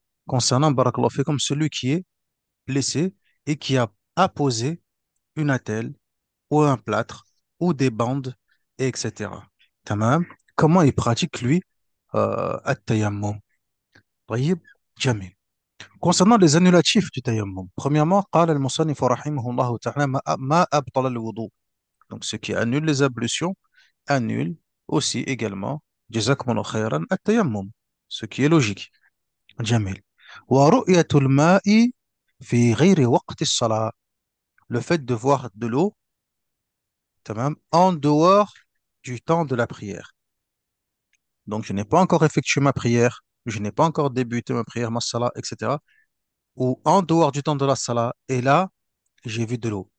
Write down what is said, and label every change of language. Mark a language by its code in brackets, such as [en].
[fr] Concernant, [ar] بارك الله فيكم, [fr] celui qui est blessé et qui a apposé une attelle ou un plâtre ou des bandes, etc. Tamam. Comment il pratique, lui, التيمم. [ar] طيب. جميل. [fr] Concernant les annulatifs du tayammum, premièrement, [ar] قال المصنف رحمه الله تعالى ما أبطل الوضوء. [fr] Donc, ce qui annule les ablutions annule aussi également, [ar] جزاكم الله خيرا, [fr] التيمم. Ce qui est logique. جميل. [ar] ورؤية الماء في غير وقت الصلاة. [fr] Le fait de voir de l'eau, tamam, en dehors du temps de la prière. Donc, je n'ai pas encore effectué ma prière, je n'ai pas encore débuté ma prière, ma salat, etc. ou en dehors du temps de la salat, et là, j'ai vu de l'eau.